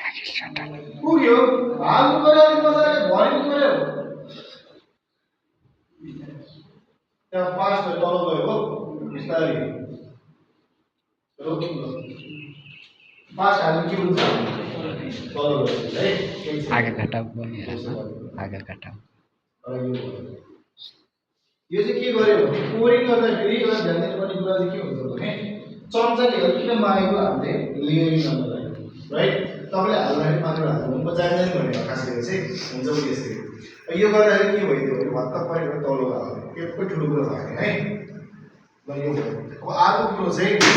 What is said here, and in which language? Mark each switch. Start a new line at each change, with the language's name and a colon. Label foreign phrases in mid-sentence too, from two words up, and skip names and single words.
Nepali: पुग्यो हाल्नु पर्यो अलिक मजाले भरिनु पर्यो त्यहाँ पास भएर तल गयो बिस्तारै रोकिङ पास हाल्नु के हुन्छ तल गयो है
Hindi: आगे घटा आगे घटा
Nepali: यो चाहिँ के गर्यो भने पोरिङ गर्दाखेरि एउटा ध्यान दिनुपर्ने कुरा चाहिँ के हुन्छ भने चम्चाले किन मागेको हामीले लेयरिङ गर्नलाई राइट तपाईँले हाल्दाखेरि मात्र हाल्नु जान्दैन भने खास गरी चाहिँ हुन्छ पनि यस्तै यो गर्दाखेरि के भइदियो भने भत्ता परेर तल हाल्यो त्यो ठुलो कुरो भयो है ल यो भयो अब अर्को कुरो चाहिँ